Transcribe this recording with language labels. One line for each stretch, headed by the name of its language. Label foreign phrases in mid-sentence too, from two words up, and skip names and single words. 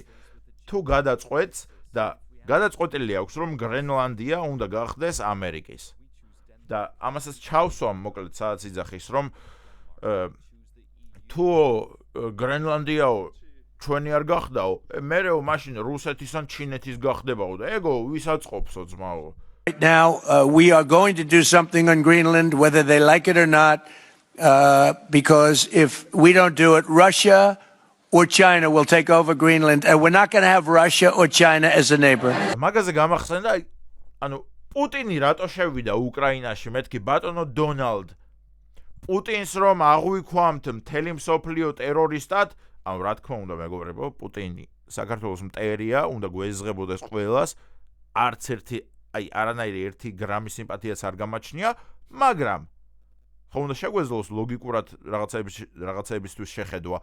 Georgian: თუ გადაწყვეტს და გადაწყვეტილი აქვს, რომ გრენლანდია უნდა გახდეს ამერიკის. და ამასაც ჩავსვამ მოკლედ სადაც იძახის, რომ თუ გრენლანდიაო ჩვენი არ გახდაო, მერეო მაშინ რუსეთის ან ჩინეთის გახდებაო და ეგო ვისაწყობსო ძმაო.
English: Right now, we are going to do something on Greenland, whether they like it or not, because if we don't do it, Russia or China will take over Greenland, and we're not going to have Russia or China as a neighbor.
Georgian: მაგაზე გამახსენდა, ანუ პუტინი რატო შევიდა უკრაინაში, მეთქი ბატონო დონალდ. პუტინს რომ აღვიქვამთ მთელი მსოფლიო ტერორისტად, ანუ რა თქმა უნდა მეგობრებო, პუტინი საქართველოს მტერია, უნდა გვეზღებოდეს ყველას, არც ერთი, აი არანაირი 1 გრამი სიმპათიაც არ გამაჩნია, მაგრამ ხო უნდა შეგვეძლოს ლოგიკურად რაღაცეებისთვის შეხედვა.